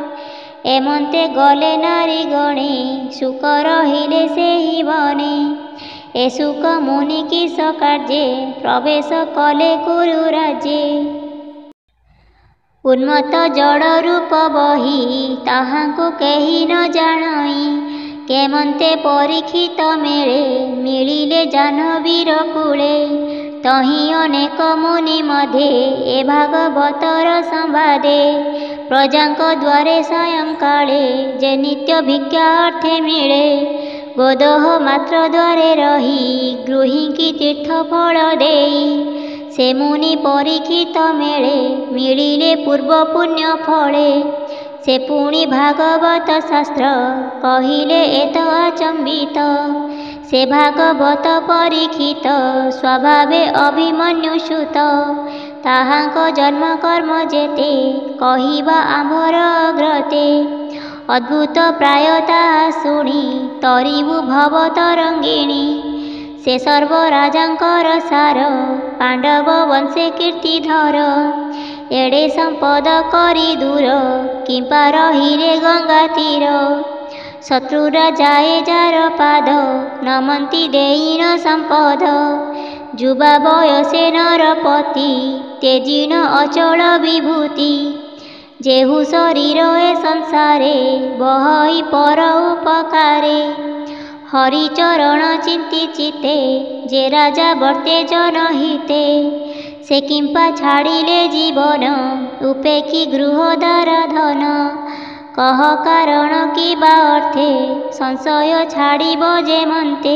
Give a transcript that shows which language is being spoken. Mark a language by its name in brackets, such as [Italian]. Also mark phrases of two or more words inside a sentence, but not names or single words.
[Odia] ଏମନ୍ତେ ଗଲେ ନାରୀ ଗଣେ ସୁଖ ରହିଲେ ସେହି ବନେ ଏ ସୁଖ ମୁନି କିସ କାର୍ଯ୍ୟେ ପ୍ରବେଶ କଲେ କୁରୁ ରାଜ୍ୟେ। ଉନ୍ମତ୍ତ ଜଡ଼ ରୂପ ବହି ତାହାଙ୍କୁ କେହି ନ ଜାଣଇ କେମନ୍ତେ ପରୀକ୍ଷିତ ମେଳେ ମିଳିଲେ ଜାହ୍ନବୀର କୂଳେ। ତହିଁ ଅନେକ ମୁନି ମଧ୍ୟେ ଏ ଭାଗବତର ସମ୍ବାଦେ ପ୍ରଜାଙ୍କ ଦ୍ୱାରେ ସାୟଂ କାଳେ ଯେ ନିତ୍ୟ ଭିକ୍ଷା ଅର୍ଥେ ମିଳେ। ଗୋଦହ ମାତ୍ର ଦ୍ୱାରେ ରହି ଗୃହୀକି ତୀର୍ଥ ଫଳ ଦେଇ ସେ ମୁନି ପରୀକ୍ଷିତ ମେଳେ ମିଳିଲେ ପୂର୍ବ ପୁଣ୍ୟ ଫଳେ। ସେ ପୁଣି ଭାଗବତ ଶାସ୍ତ୍ର କହିଲେ ଏତ ଅଚମ୍ବିତ ସେ ଭାଗବତ ପରୀକ୍ଷିତ ସ୍ୱଭାବେ ଅଭିମନ୍ୟୁ ସୁତ। ତାହାଙ୍କ ଜନ୍ମ କର୍ମ ଯେତେ କହିବା ଆମ୍ଭର ଅଗ୍ରତେ ଅଦ୍ଭୁତ ପ୍ରାୟତା ଶୁଣି ତରିବୁ ଭବ ତରଙ୍ଗିଣୀ। ସେ ସର୍ବ ରାଜାଙ୍କର ସାର ପାଣ୍ଡବ ବଂଶେ କୀର୍ତ୍ତିଧର ଏଡ଼େ ସମ୍ପଦ କରି ଦୂର କିମ୍ପା ରହିଲେ ଗଙ୍ଗା ତୀର। ଶତ୍ରୁରା ଯାଏ ଯାର ପାଦ ନମନ୍ତି ଦେଇଣ ସମ୍ପଦ ଯୁବା ବୟସେ ନରପତି ତେଜିଣ ଅଚଳ ବିଭୂତି। ଯେହୁ ଶରୀର ଏ ସଂସାରେ ବହଇ ପର ଉପକାରେ। ହରିଚରଣ ଚିନ୍ତି ଚିତ୍ତେ ଯେ ରାଜା ବର୍ତ୍ତେ ଜନହିତେ। ସେ କିମ୍ପା ଛାଡ଼ିଲେ ଜୀବନ ଉପେକ୍ଷି ଗୃହଦାର ଧନ। କହ କାରଣ କି ବା ଅର୍ଥେ ସଂଶୟ ଛାଡ଼ିବ ଯେ ମନ୍ତେ।